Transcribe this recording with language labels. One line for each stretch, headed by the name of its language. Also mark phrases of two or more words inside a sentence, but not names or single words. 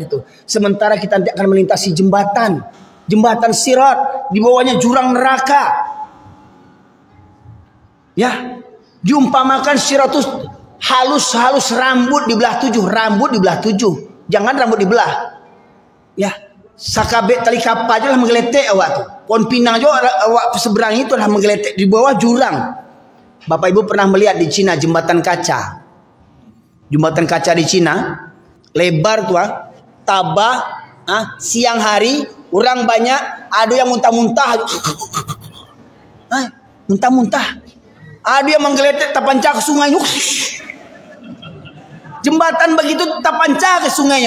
Indonesian: Sementara kita tidak akan melintasi jembatan. Jembatan Sirat, di bawahnya jurang neraka. Ya, diumpamakan Sirat itu halus rambut dibelah 7, rambut dibelah 7. Jangan rambut dibelah. Ya,
Minangkabau: sakabek tali kapal aja lah menggeletek awak tu.
Indonesian: Pohon pinang juga awak seberang itu lah menggeletek di bawah jurang. Bapak Ibu pernah melihat di Cina jembatan kaca? Jembatan kaca di Cina lebar tu tabah, siang hari orang banyak, ada yang muntah-muntah, muntah-muntah. Ada yang menggeletek tapanca ke sungai. Jembatan begitu tapanca ke sungainya.